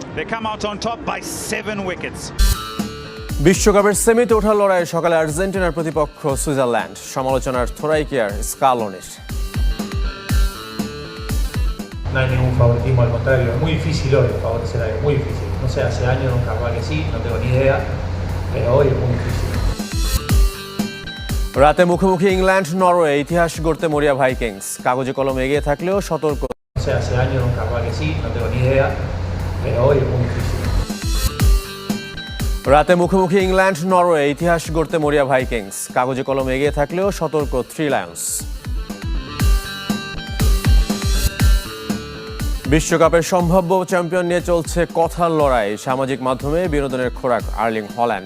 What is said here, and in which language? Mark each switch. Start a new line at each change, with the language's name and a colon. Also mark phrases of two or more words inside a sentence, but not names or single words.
English: They come out on top by 7 wickets.
Bangla: বিশ্বকাপের সেমিতে ওঠার লড়াইয়ে সকালে আর্জেন্টিনার প্রতিপক্ষ সুইজারল্যান্ড, সমালোচনার থোড়াই কি আর স্কালোনির।
Spanish: No hay ningún favoritismo, al contrario, es muy difícil hoy favorecer a alguien, muy difícil. No sé, hace años capaz que sí, no tengo ni idea, pero hoy es muy difícil.
Bangla: রাতে মুখোমুখি ইংল্যান্ড নরওয়ে, ইতিহাস গড়তে মরিয়া ভাইকিংস, কাগজে কলমে এগিয়ে থাকলেও সতর্ক।
Spanish: No sé, hace años capaz que sí, no tengo ni idea, pero hoy es muy difícil.
Bangla: রাতে মুখোমুখি ইংল্যান্ড নরওয়ে, ইতিহাস গড়তে মরিয়া ভাইকিংস, কাগজে কলমে এগিয়ে থাকলেও সতর্ক থ্রি লায়ন্স। বিশ্বকাপের সম্ভাব্য চ্যাম্পিয়ন নিয়ে চলছে কথার লড়াই, সামাজিক মাধ্যমে বিনোদনের খোরাক আর্লিং হল্যান্ড।